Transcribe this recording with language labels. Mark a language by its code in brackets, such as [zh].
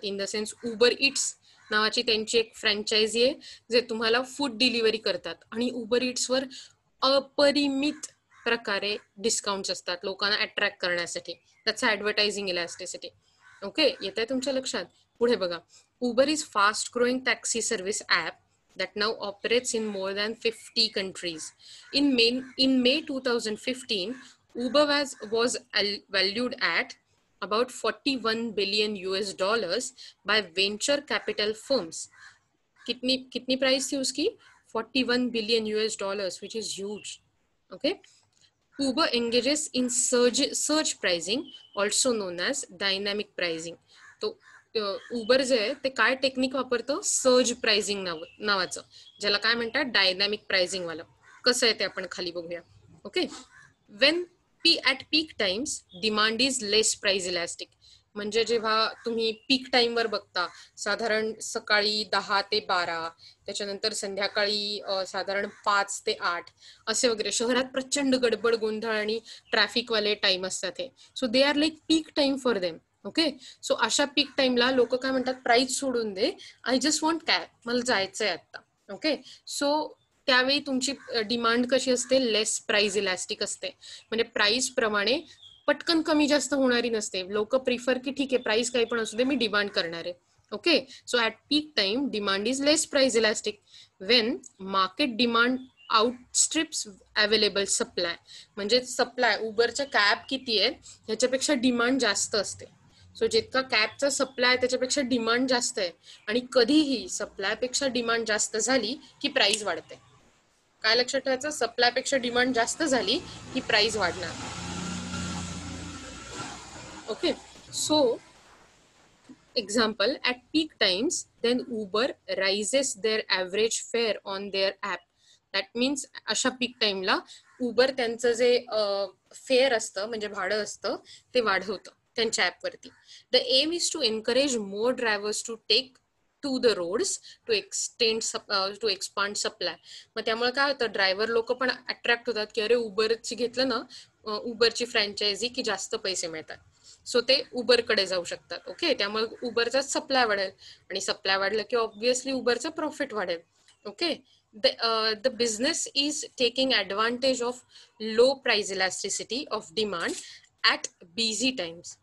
[en] in the sense [mr] Uber it's नावाची त्यांची एक फ्रँचायझी आहे जे तुम्हाला फूड डिलिव्हरी करतात आणि उबर इट्सवर अपरिमित प्रकारे डिस्काउंट्स असतात लोकांना अट्रॅक्ट करण्यासाठी. [en] That's advertising elasticity. [mr] ओके. येत आहे तुमच्या लक्षात? पुढे बघा. [en] Uber is fast growing taxi service app that now operates in more than 50 countries. In May 2015, Uber was valued at about 41 billion US dollars by venture capital firms. [hi] कितनी price थी उसकी? [en] 41 billion US dollars, which is huge. Okay. Uber engages in surge pricing, also known as dynamic pricing. [mr] तो Uber जे आहे ते काय technique वापरतं? Surge pricing नावाचं, ज्याला काय म्हणतात डायनॅमिक प्राइसिंग वाला. कसं आहे ते आपण खाली बघूया. [en] Okay. When at peak times, demand is less price elastic. [mr] म्हणजे जेव्हा तुम्ही पीक टाइमवर बघता, साधारण सकाळी 10 ते 12, त्याच्यानंतर संध्याकाळी साधारण 5 ते 8 असे वगैरे शहरात प्रचंड गडबड गोंधळ आणि ट्रॅफिकवाले टाइम असतात हे. [en] So they are like peak time for them. [mr] Okay, so अशा पीक टाइमला लोक काय म्हणतात, प्राइस सोडून दे, [en] I just want cab, [mr] मला जायचंय आता. ओके, सो त्यावेळी तुमची डिमांड कशी असते, लेस प्राइस इलॅस्टिक असते. म्हणजे प्राइस प्रमाणे पटकन कमी जास्त होणारी नसते. लोक प्रिफर की ठीक आहे प्राइस काही पण असू दे, मी डिमांड करणार आहे. [en] Okay, so at peak time demand is less price elastic. When market demand outstrips available supply, [mr] म्हणजे सप्लाय उबरच्या कॅब किती आहे ह्याच्यापेक्षा डिमांड जास्त असते. सो जितका कॅबचा सप्लाय आहे त्याच्यापेक्षा डिमांड जास्त आहे, आणि कधीही सप्लायपेक्षा डिमांड जास्त झाली की प्राइस वाढते. काय लक्षात ठेवायचं, सप्लायपेक्षा डिमांड जास्त झाली की प्राइस वाढणार. [en] Okay, so example, at peak times then Uber raises their average fare on their app. That means [mr] अशा पीक टाइमला उबर त्यांचं जे फेअर असतं म्हणजे भाडं असतं ते वाढवतं त्यांच्या ॲपवरती. [en] The aim is to encourage more drivers to take to the roads to to expand supply. [mr] मग त्यामुळे काय होतं, ड्रायव्हर लोक पण अट्रॅक्ट होतात की अरे उबरची घेतलं ना, उबरची फ्रँचायझी की जास्त पैसे मिळतात. सो ते उबरकडे जाऊ शकतात. ओके, त्यामुळे उबरचा सप्लाय वाढेल, आणि सप्लाय वाढलं की ऑब्व्हियसली उबरचा प्रॉफिट वाढेल. [en] Okay, the business is taking advantage of low price elasticity of demand at busy times.